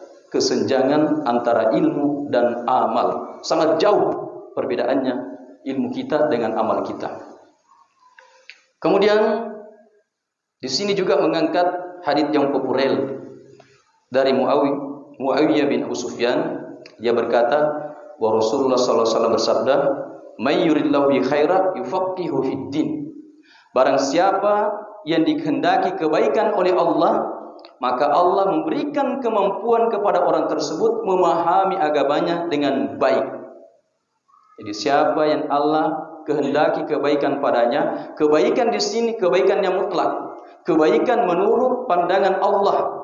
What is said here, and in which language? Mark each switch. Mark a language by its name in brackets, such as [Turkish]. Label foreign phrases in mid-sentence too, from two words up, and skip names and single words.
[Indonesian] Kesenjangan antara ilmu dan amal sangat jauh perbedaannya ilmu kita dengan amal kita. Kemudian di sini juga mengangkat hadits yang populer dari Muawiyah bin Abu Sufyan. Dia berkata bahwa Rasulullah SAW bersabda, [Arabic] "من يرد الله به خيرا يفقهه في الدين." [Indonesian] Barang siapa yang dikehendaki kebaikan oleh Allah, maka Allah memberikan kemampuan kepada orang tersebut memahami agamanya dengan baik. Jadi siapa yang Allah kehendaki kebaikan padanya, kebaikan di sini kebaikan yang mutlak, kebaikan menurut pandangan Allah.